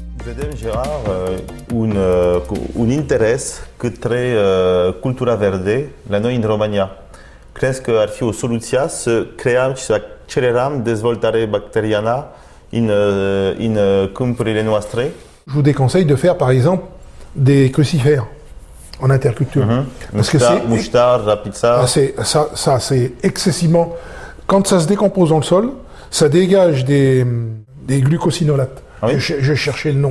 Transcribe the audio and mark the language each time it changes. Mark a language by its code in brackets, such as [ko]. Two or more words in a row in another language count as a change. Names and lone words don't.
[ro] Vedem, Gerard, un interes către cultura verde la noi în România. Crezi că ar fi o soluție să creăm și să accelerăm dezvoltarea bacteriană în câmpurile noastre? [fr] Je vous déconseille de faire par exemple des crucifères en interculture. Parce que Mouchetar, rapița. ça c'est excessivement. Quand ça se décompose dans le sol, ça dégage des glucosinolates. Ah oui? Je cherchais le nom.